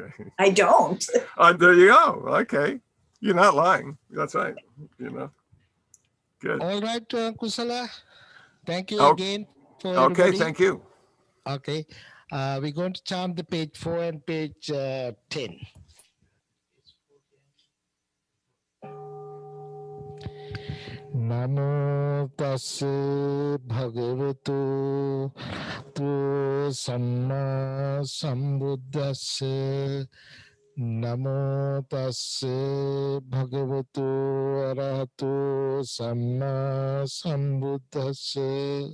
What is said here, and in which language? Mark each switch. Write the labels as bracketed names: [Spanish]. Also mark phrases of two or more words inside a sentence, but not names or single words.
[English] I don't. There you go. Okay. You're not lying. That's right. You know. Good. All right, Kusala. Thank you Oh, again for okay. everybody. Thank you. Okay. We're going to chant the page 4 and page 10. [Pali] Namo tassa bhagavato samma sambuddhassa. Namo tassa bhagavato arahato samma sambuddhassa.